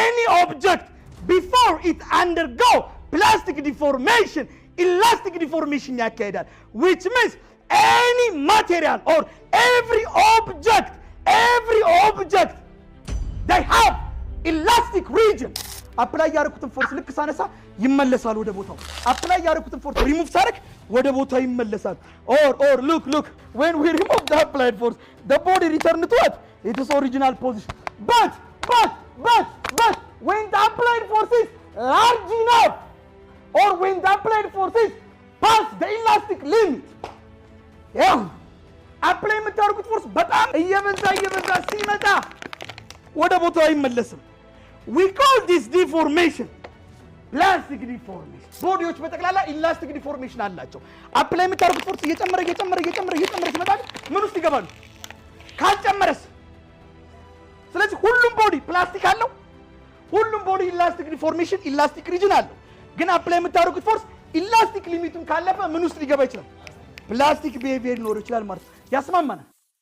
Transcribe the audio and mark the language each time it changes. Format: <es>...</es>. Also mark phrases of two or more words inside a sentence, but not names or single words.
<en>object before it undergo plastic deformation, elastic deformation ያካሄዳል which means any material or every object they have elastic region.</en> <am>apply ያረኩትን ፎርስ ልክ ሳነሳ ይመለሳል ወደ ቦታው apply ያረኩትን ፎርስ remove ሳረክ ወደ ቦታው ይመለሳል</am> <en>or look when we remove the applied force the body return to what its original position but when the applied force is large enough or when the applied force is past the elastic limit ያው apply</en> <am>የምታረጉት ፎርስ በጣም እየበዛ ሲመጣ ወደ ቦታው አይመለስም</am> <en>we call this deformation plastic deformation</en> <am>ቦዲዎች በተክላላ</am> <en>elastic deformation</en> <am>አላቸው apply የምታረጉት ፎርስ እየጨመረ ሲመጣ ምን ውስጥ ይገባሉ ካልጨመረስ ስለዚህ ሁሉም ቦዲ ፕላስቲክ አለው ሁሉም ቦዲ</am> <en>elastic deformation elastic region</en> <am>አለው ግን apply የምታረጉት ፎርስ elastic ሊሚቱን ካለፈ ምን ውስጥ ሊገባ ይችላል</am> <en>plastic behavior</en> <am>ሊኖር ይችላል ማለት ያስማማናል</am>